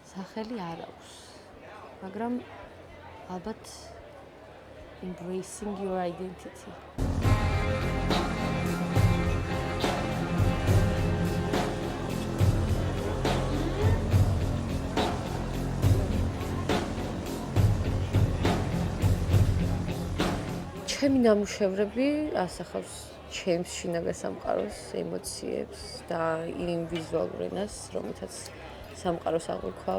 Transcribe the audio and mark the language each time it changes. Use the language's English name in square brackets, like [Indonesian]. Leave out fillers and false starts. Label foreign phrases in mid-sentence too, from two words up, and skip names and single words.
[Georgian] სახელი არ აქვს, მაგრამ ალბათ [English] embracing your identity. [Georgian] ჩემი ნამუშევრები ასახავს ჩემს შინაგან სამყაროს, ემოციებს და იმ ვიზუალურ ენას, რომელთაც სამყაროს აღვიქვავ.